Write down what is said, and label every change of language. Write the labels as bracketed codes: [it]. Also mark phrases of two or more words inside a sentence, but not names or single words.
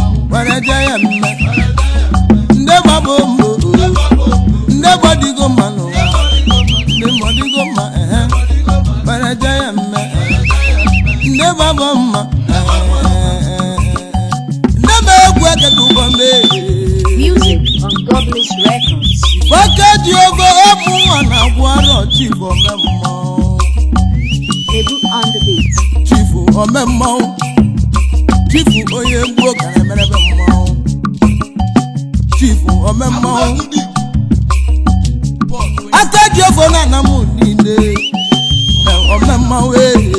[ig] Were je ya mme. Nde gbabo mbo, nde gbadigo mma n'ụwa. Nde gbadigo mma, ehe. Were je ya mme, ehe. Nde gbabo mma, ehe. Nde m egwu ekedu ụgbọ m, eh. [en] Music on Godless Records. [ig] Nwoke dị ogo ọmụ nwa na-agwụ arọ Chief ome mmọnwụ. [en] Ebu on the beat. [ig] Chief ome mmọnwụ. Chief onye mgbu ka na-emerebe mmọnwụ. Chief ome mmọnwụ. Aka ji ogo na ana m niile. Ome mmọnwụ, eh.